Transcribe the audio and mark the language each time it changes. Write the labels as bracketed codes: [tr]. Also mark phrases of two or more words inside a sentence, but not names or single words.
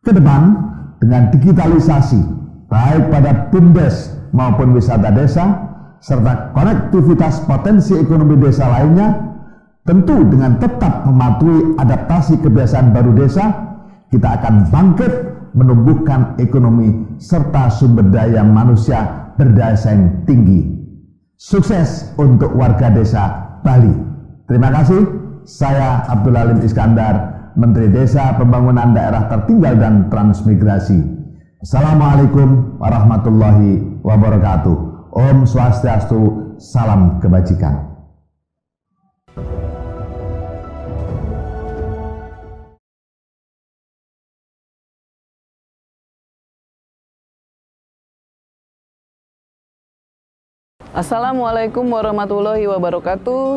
[id] Ke depan, dengan digitalisasi, baik pada BUMDes maupun wisata desa, serta konektivitas potensi ekonomi desa lainnya, tentu dengan tetap mematuhi adaptasi kebiasaan baru desa, kita akan bangkit menumbuhkan ekonomi serta sumber daya manusia berdaya saing tinggi. Sukses untuk warga desa Bali. Terima kasih. Saya Abdul Halim Iskandar, Menteri Desa, Pembangunan Daerah Tertinggal dan Transmigrasi. [ar] Assalamualaikum warahmatullahi wabarakatuh. [ban] Om Swastiastu, [id] salam kebajikan. [ar] Assalamualaikum warahmatullahi wabarakatuh.